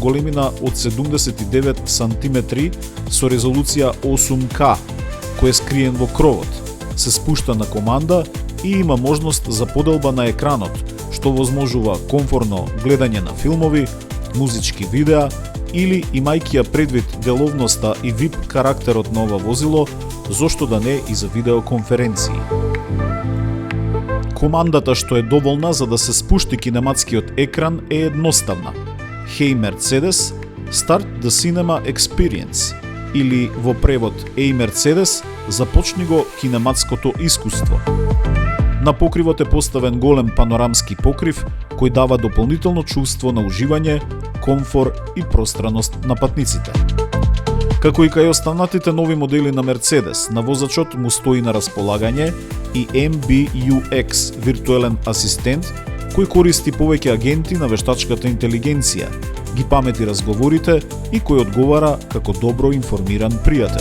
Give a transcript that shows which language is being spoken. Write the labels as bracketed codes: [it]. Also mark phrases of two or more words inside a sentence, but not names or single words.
[mk] големина од 79 см со резолуција 8K, кој е скриен во кровот, се спушта на команда и има можност за поделба на екранот, што возможува комфорно гледање на филмови, музички видеа или имајќи ја предвид деловноста и VIP карактерот на ова возило, зошто да не и за видеоконференции. Командата што е доволна за да се спушти кинематскиот екран е едноставна. [en] Hey Mercedes, start the cinema experience, [mk] или во превод Ей Мерцедес, започни го кинематското искуство. На покривот е поставен голем панорамски покрив кој дава дополнително чувство на уживање, комфор и пространост на патниците. Како и кај останатите нови модели на Мерцедес, на возачот му стои на располагање и MBUX виртуелен асистент кој користи повеќе агенти на вештачката интелигенција, ги памети разговорите и кој одговара како добро информиран пријател.